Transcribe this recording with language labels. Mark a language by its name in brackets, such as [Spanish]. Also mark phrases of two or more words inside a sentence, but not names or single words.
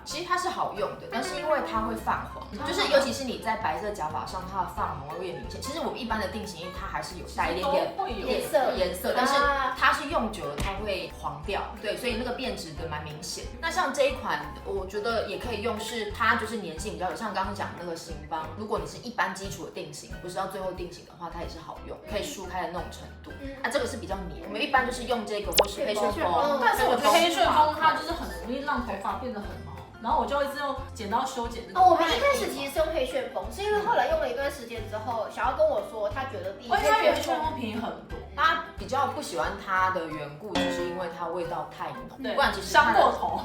[Chinese] 其實它是好用的，但是因為它會泛黃，就是尤其是你在白色假髮上，它的泛黃會越明顯。其實我們一般的定型液它還是有帶一點點顏色，但是它是用久了它會黃掉，對，所以那個變質的蠻明顯。那像這一款，我覺得也可以用，是它就是粘性比較有，像剛剛講的那個行邦，如果你是一般基礎的定型，不是要最後定型的話，它也是好用，可以梳開的那種程度。這個是比較黏，我們一般就是用這個或是黑旋風，但是我覺得黑旋風它就是很容易讓頭髮變得很毛。然後我就一直用剪刀修剪。我们一開始其實是用黑旋風，是因為後來用了一段時間之後，小姚跟我說他覺得比黑旋風便宜很多。他比較不喜歡它的緣故，就是因為它味道太濃，不然其實傷過頭。